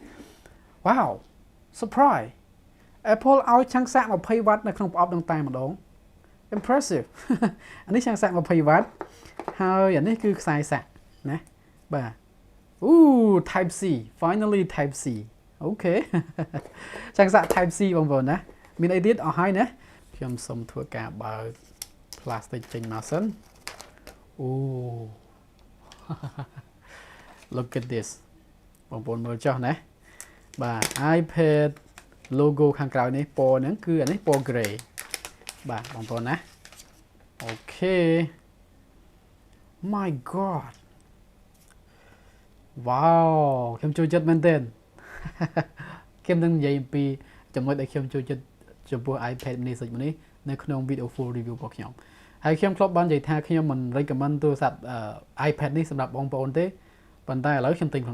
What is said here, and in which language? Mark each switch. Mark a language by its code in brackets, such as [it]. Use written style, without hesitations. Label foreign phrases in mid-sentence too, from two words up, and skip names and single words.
[en] Wow surprise [km] Apple ឲ្យឆាំងសាក20 W នៅក្នុងប្រអប់នឹងតែម្ដង impressive អានេះឆាំងសាក20 W ហើយអានេះគឺខ្សែសាកណាបាទ [en] Type C finally Type C [km] អូខេឆាំងសាក Type C បងប្អូនណាមានអីទៀតអស់ហើយណាខ្ញុំសូមធ្វើការបើក plastic ចេញមកសិន [en] Look at this [km] បងប្អូនមើលចុះណាបាទ iPad logo ខាងក្រៅនេះពណ៌ហ្នឹងគឺអានេះពណ៌ gray បាទបងប្អូនណាអូខេ [en] My god Wow [km] ខ្ញុំចូលចិត្តមែនទែនខ្ញុំនឹងនិយាយអំពីចំណុចដែលខ្ញុំចូលចិត្តចំពោះ iPad mini 6នេះនៅក្នុងវីដេអូ [en] full review [km] របស់ខ្ញុំហើយខ្ញុំធ្លាប់បាននិយាយថាខ្ញុំមិន recommend ទូរស័ព្ទ iPad នេះសម្រាប់បងប្អូនទេប៉ុន្តែឥឡូវខ្ញុំទិញខ្លួន